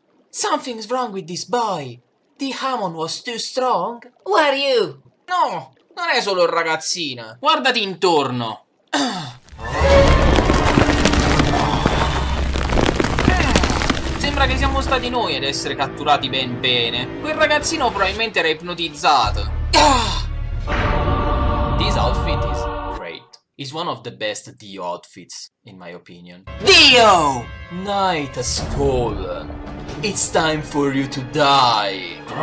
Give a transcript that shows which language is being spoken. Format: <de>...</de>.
<en>Something's wrong with this boy. The Hammond was too strong. Who are you?</en> <it>No, non è solo il ragazzino. Guardati intorno. Sembra che siamo stati noi ad essere catturati ben bene. Quel ragazzino probabilmente era ipnotizzato.</it> <en>This outfit is great. It's one of the best Dio outfits, in my opinion. Dio! Night has fallen. It's time for you to die.</en>